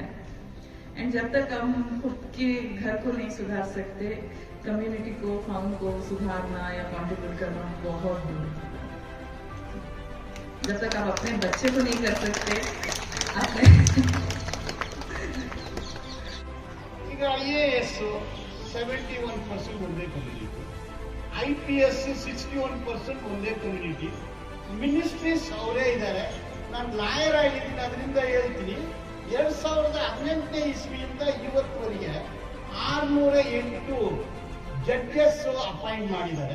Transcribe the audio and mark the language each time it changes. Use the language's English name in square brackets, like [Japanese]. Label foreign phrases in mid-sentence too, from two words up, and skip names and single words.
[Hindi] एंड जब तक हम खुद के घर को नहीं सुधार सकते, कम्युनिटी को फाउंड को सुधारना या कॉन्ट्रीब्यूट करना बहुत दूर है। जब तक आप अपने बच्चे को नहीं कर सकते अपने [Kannada] IAS 71% ಒಂದೇ ಕಮ್ಯುನಿಟಿ, IPS 61% ಒಂದೇ ಕಮ್ಯುನಿಟಿ, ಮಿನಿಸ್ಟ್ರೀಸ್ ಅವರೇ ಇದ್ದಾರೆ. ನಾನು ಲಾಯರ್ ಆಗಿದ್ದೀನಿ, ಅದರಿಂದ ಹೇಳ್ತೀನಿ 2018ನೇ ಇಸ್ವಿಯಿಂದ ಇವತ್ತುವರೆಗೆ 608 [English] judges appoint [Kannada] ಮಾಡಿದ್ದಾರೆ.